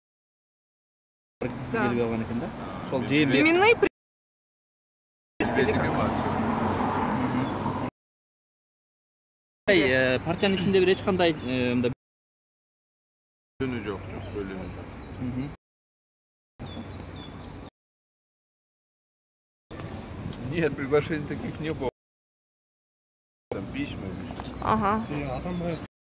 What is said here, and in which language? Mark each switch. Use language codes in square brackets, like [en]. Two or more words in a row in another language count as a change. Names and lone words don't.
[ky] келип алган экен да? Ошол жээн именный партиянын ичинде бир эч кандай мындай жөнү жок, бөлүмү жок. [ru] Нет, приглашений таких не было. Там письма. Ага.